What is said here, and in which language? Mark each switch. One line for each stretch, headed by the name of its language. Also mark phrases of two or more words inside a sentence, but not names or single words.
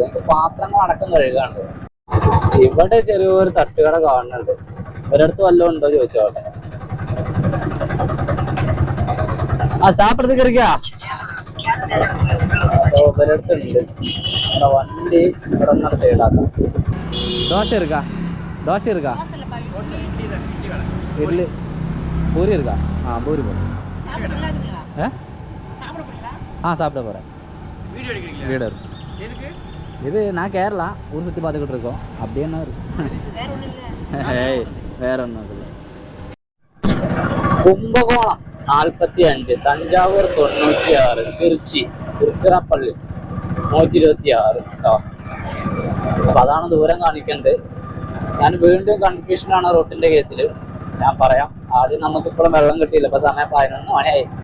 Malayalam: എനിക്ക് പാത്രങ്ങൾ അടക്കം കഴുകാണ്ട്. ഇവിടെ ചെറിയൊരു തട്ടുകട കാണുന്നുണ്ട്. ഒരിടത്ത് വല്ലതും ഉണ്ടോ ചോദിച്ചോട്ടെ. ആ സാപ്പിടത്തേക്ക് ഇരിക്കാ ഒരിടത്തുണ്ട്. നമ്മുടെ വണ്ടി ഇവിടെ നിന്നാണ് സൈഡാക്കാം. ദോശ இருக்கா?
Tamil: ദോശ இருக்கா? ഇഡ്ഡലി பூரி இருக்கா? ஆ பூரி போடு. சாப்பிட போகிறேன். வீடு இருக்கு. இது நான் கேரளா ஊர் சுற்றி பார்த்துக்கிட்டு இருக்கோம். அப்படியே என்ன இருக்கு? வேற ஒன்றும் இல்லை.
Malayalam: കുംഭകോണം 45, തഞ്ചാവൂർ 96, തിരുച്ചിറപ്പള്ളി 126 കേട്ടോ. അപ്പം അതാണ് ദൂരം കാണിക്കേണ്ടത്. ഞാൻ വീണ്ടും കൺഫ്യൂഷനാണ് റൂട്ടിൻ്റെ കേസിൽ. ഞാൻ പറയാം. ആദ്യം നമുക്കിപ്പോഴും വെള്ളം കിട്ടിയില്ല. ഇപ്പം സമയം 11 മണിയായി.